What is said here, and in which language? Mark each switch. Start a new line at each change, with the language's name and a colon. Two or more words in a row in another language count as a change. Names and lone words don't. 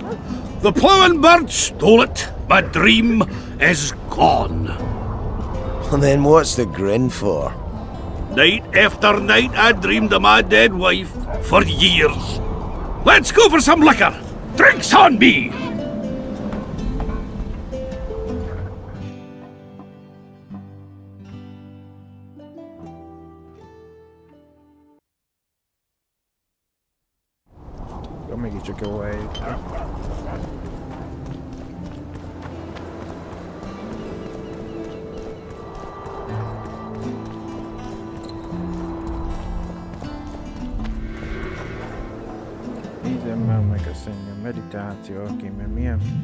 English: The ploughing bird stole it. My dream is gone. Well, then what's the grin for? Night after night I dreamed of my dead wife for years. Let's go for some liquor. Drinks on me!
Hungarian: Mégiscsak jó hely. Nézzem már meg a szerintem meditáció, oké, mert milyen?